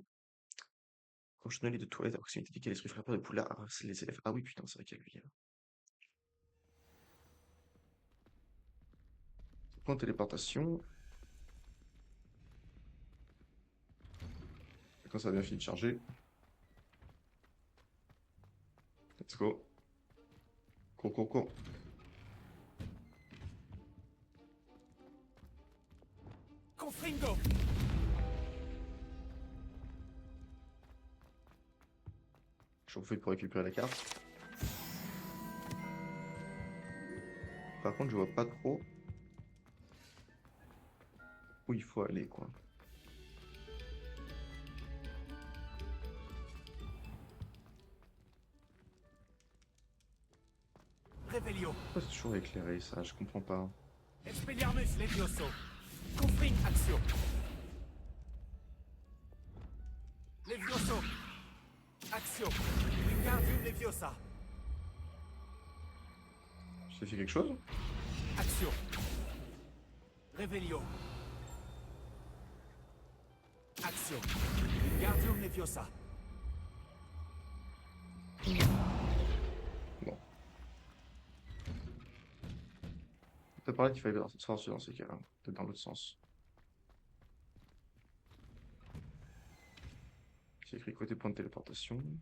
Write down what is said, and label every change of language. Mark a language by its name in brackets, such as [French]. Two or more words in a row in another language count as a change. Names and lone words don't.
[French] Quand je donne les deux toilettes à proximité duquel l'esprit frappeur de Poulard harcèle les élèves. Ah oui, putain, c'est vrai qu'il y a lui. Point de téléportation. Et quand ça a bien fini de charger. [English] Let's go. [French] Cours, cours, cours. Confringo. J'en fais pour récupérer la carte. Par contre, je vois pas trop où il faut aller, quoi. Revelio. Pourquoi c'est toujours éclairé, ça? Je comprends pas. Expelliarmus Levioso. Confring Axio. Levioso. Axio. Wingardium Leviosa. Ça fait quelque chose? Axio. Revelio. Axio. Wingardium Leviosa. Bon. T'as parlé qu'il fallait se forcer dans ces cas-là. Peut-être dans l'autre sens. C'est écrit côté point de téléportation.